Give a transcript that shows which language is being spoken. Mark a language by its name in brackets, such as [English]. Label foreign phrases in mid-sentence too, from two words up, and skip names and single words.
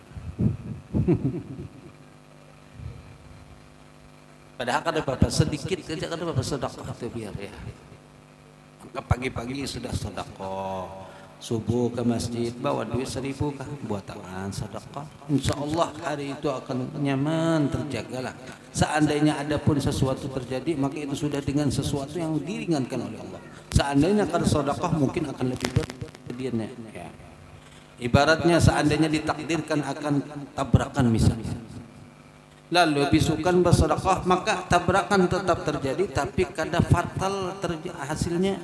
[Banjar] Padahal kada apa-apa sedikit saja kada apa-apa sedekah itu biar ya. [Indonesian] Maka pagi-pagi sudah sedekah. Subuh ke masjid bawa duit 1000 kah buat tangan sedekah, insyaallah hari itu akan nyaman, terjagalah. Seandainya ada pun sesuatu terjadi maka itu sudah dengan sesuatu yang diringankan oleh Allah. Seandainya kada sedekah mungkin akan lebih berat kejadiannya ya. Ibaratnya seandainya ditakdirkan akan tabrakan misalnya, lalu bisukan bersedekah maka tabrakan tetap terjadi tapi kada fatal hasilnya.